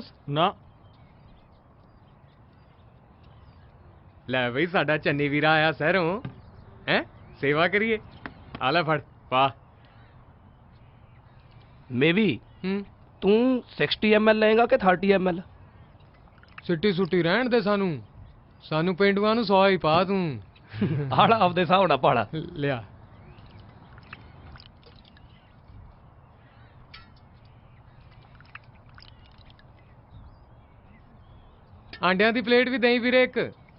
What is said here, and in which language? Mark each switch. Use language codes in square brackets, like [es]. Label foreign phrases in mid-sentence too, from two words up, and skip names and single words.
[pa] ना। ਲੈ ਬਈ ਸਾਡਾ ਚੰਨੀ ਵੀਰਾ ਆਇਆ ਸ਼ਹਿਰੋਂ ਹੈਂ, ਸੇਵਾ ਕਰੀਏ। ਆਲਾ ਫੜ ਵਾਹ। ਮੇ ਭੀ ਤੂ 60 ml ਲਏਗਾ ਕਿ 30 ml? ਸਿੱਟੀ ਸੁੱਟੀ ਰਹਿਣ ਦੇ ਸਾਨੂੰ, ਸਾਨੂੰ ਪੇਂਡੂਆ ਨੂੰ 100 ਹੀ ਪਾ ਤੂ। ਆੜਾ ਆਪਦੇ ਹਿਸਾਬ ਨਾਲ ਪਾੜਾ लिया। ਆਂਡਿਆ ਦੀ ਪਲੇਟ ਭੀ ਦਈ ਵੀਰੇ ਇੱਕ।